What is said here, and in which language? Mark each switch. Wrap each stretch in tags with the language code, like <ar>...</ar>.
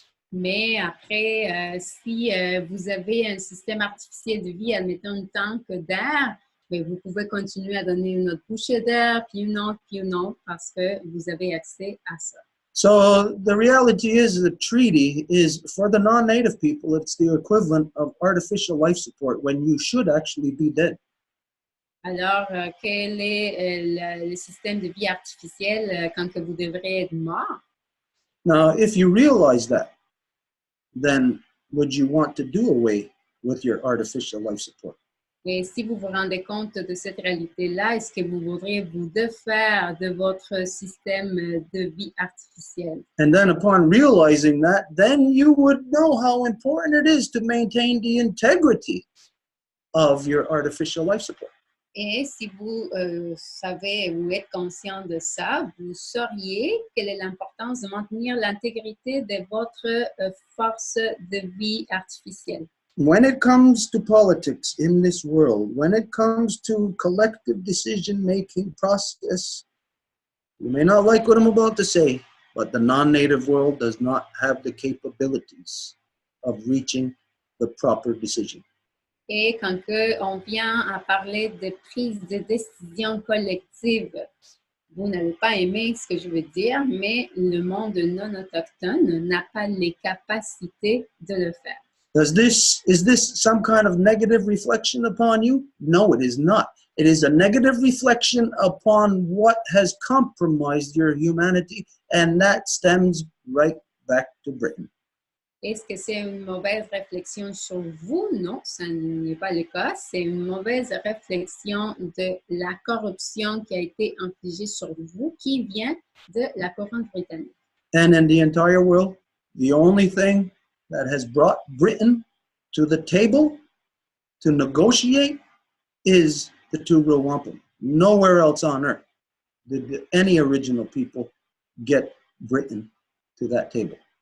<fr>Mais après, si vous avez un système artificiel de vie, admettons une tank d'air, mais vous pouvez continuer à donner une autre bouchée d'air, puis une autre, parce que vous avez accès à ça.</fr> <en>So the reality is the treaty is, for the non-native people, it's the equivalent of artificial life support when you should actually be dead.</en> <fr>Alors, quel est le système de vie artificiel quand que vous devrez être mort?</fr> <en>Now, if you realize that, then would you want to do away with your artificial life support?</en> <fr>Et si vous vous rendez compte de cette réalité-là, est-ce que vous voudriez vous défaire de votre système de vie artificiel?</fr> <en>And then upon realizing that, then you would know how important it is to maintain the integrity of your artificial life support.</en> <fr>Et si vous savez ou êtes conscient de ça, vous sauriez quelle est l'importance de maintenir l'intégrité de votre force de vie artificielle.</fr> <en>When it comes to politics in this world, when it comes to collective decision-making process, you may not like what I'm about to say, but the non-native world does not have the capabilities of reaching the proper decision.</en> <fr>Et quand on vient à parler de prise de décision collective, vous n'allez pas aimer ce que je veux dire, mais le monde non autochtone n'a pas les capacités de le faire.</fr> <en>Is this some kind of negative reflection upon you? No, it is not. It is a negative reflection upon what has compromised your humanity, and that stems right back to Britain.</en> <fr>Est-ce que c'est une mauvaise réflexion sur vous? Non, ça n'est pas le cas. C'est une mauvaise réflexion de la corruption qui a été infligée sur vous, qui vient de la couronne britannique.</fr> <en>And in the entire world, the only thing that has brought Britain to the table to negotiate is the two Row Wampum. Nowhere else on earth did any original people get Britain to that table.</en>